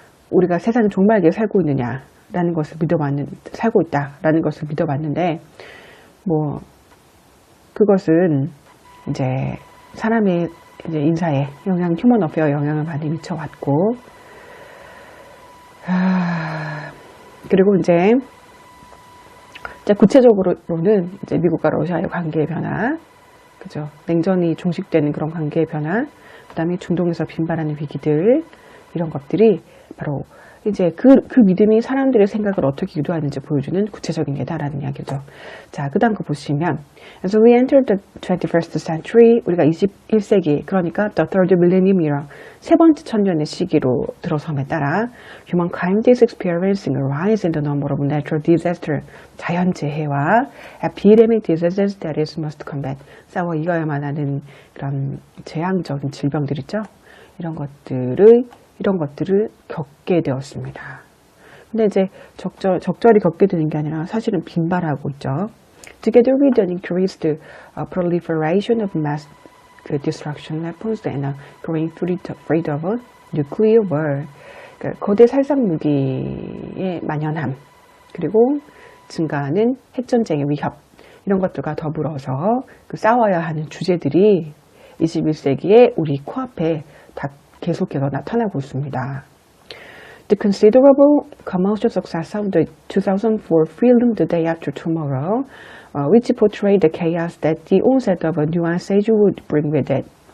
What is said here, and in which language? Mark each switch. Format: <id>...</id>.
<ko>우리가 세상에 종말기에 살고 있느냐라는 것을 살고 있다라는 것을 믿어봤는데 뭐 그것은 이제 사람의 이제 인사에 휴먼 어페어에 영향을 많이 미쳐왔고 그리고 이제 구체적으로는 이제 미국과 러시아의 관계의 변화, 그죠? 냉전이 종식되는 그런 관계의 변화, 그다음에 중동에서 빈발하는 위기들 이런 것들이 바로 이제 그 믿음이 사람들의 생각을 어떻게 유도하는지 보여주는 구체적인 예다라는 이야기죠.</ko> <en>자, 그 다음 거 보시면 As we enter the 21st century,</en> <ko>우리가 21세기, 그러니까</ko> <en>the third millennium이라</en> <ko>세 번째 천년의 시기로 들어섬에 따라</ko> <en>humankind is experiencing a rise in the number of natural disasters,</en> <ko>자연재해와</ko> <en>epidemic diseases that it must combat,</en> <ko>싸워 이겨야만 하는 그런 재앙적인 질병들 있죠. 이런 것들을 겪게 되었습니다. 근데 이제 적절히 겪게 되는 게 아니라 사실은 빈발하고 있죠.</ko> <en>Together with the increased proliferation of mass destruction weapons and a growing threat of a nuclear war,</en> <ko>그러니까 거대 살상 무기의 만연함, 그리고 증가하는 핵전쟁의 위협, 이런 것들과 더불어서 그 싸워야 하는 주제들이 21세기에 우리 코앞에 다 계속해서 나타나고 있습니다.</ko> <en>The considerable commercial success of the 2004 film The Day After Tomorrow, which portrayed the chaos that the onset of a new ice age would bring with it.</en>